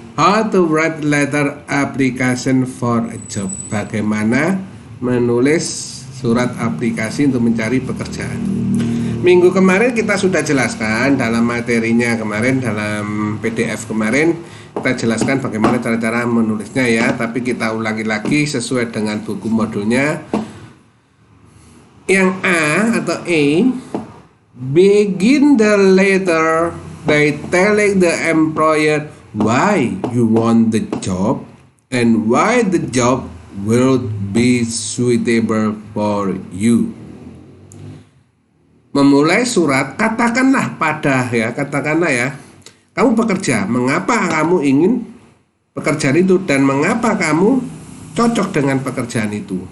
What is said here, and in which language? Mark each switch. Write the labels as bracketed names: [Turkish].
[English] How to write letter application for a job. [Indonesian] Bagaimana menulis surat aplikasi untuk mencari pekerjaan. Minggu kemarin kita sudah jelaskan dalam materinya kemarin, dalam PDF kemarin kita jelaskan bagaimana cara-cara menulisnya ya. Tapi kita ulangi lagi sesuai dengan buku modulnya. Yang A atau A, [English] begin the letter by telling the employer why you want the job and why the job will be suitable for you. [Indonesian] Memulai surat, katakanlah ya, kamu bekerja, mengapa kamu ingin pekerjaan itu dan mengapa kamu cocok dengan pekerjaan itu.